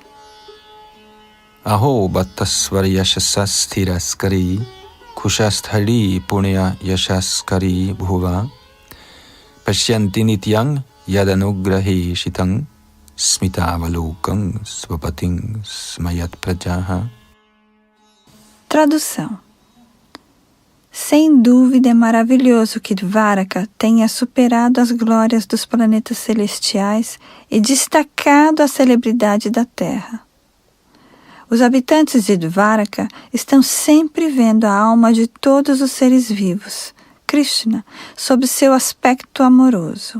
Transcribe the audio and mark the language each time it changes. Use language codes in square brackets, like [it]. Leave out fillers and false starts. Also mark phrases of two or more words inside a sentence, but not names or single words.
[sa] Aho Bhattaswara Yashasastiraskari Kushasthali Punya Yashaskari Bhuva Pashyanti Nityang Yadanugrahi Shitang Smitavalokam Svapating Smayat Prajaha. [pt] Tradução. Sem dúvida é maravilhoso que Dvaraka tenha superado as glórias dos planetas celestiais e destacado a celebridade da Terra. Os habitantes de Dvaraka estão sempre vendo a alma de todos os seres vivos, Krishna, sob seu aspecto amoroso.